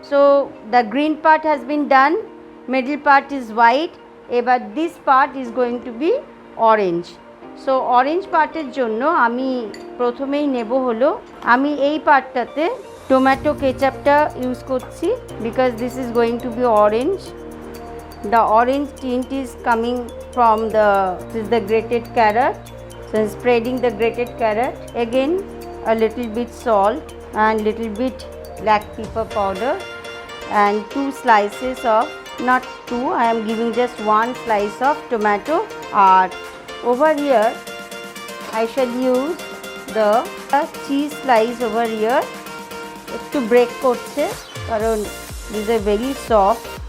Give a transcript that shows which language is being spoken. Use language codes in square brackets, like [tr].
[en] So the green part has been done, middle part is white, এবার this part is going to be orange. [bn] So orange পার্টের জন্য আমি প্রথমেই নেব হলো, আমি এই পার্টটাতে টমেটো কেচাপটা ইউজ করছি, [en] Because this is going to be orange. The orange tint is coming from the grated carrot. So spreading the grated carrot, again a little bit salt and little bit black pepper powder and 2 slices of not two, I am giving just one slice of tomato. And over here I shall use the cheese slice over here. [bn] একটু break করছে কারণ [en] This are very soft.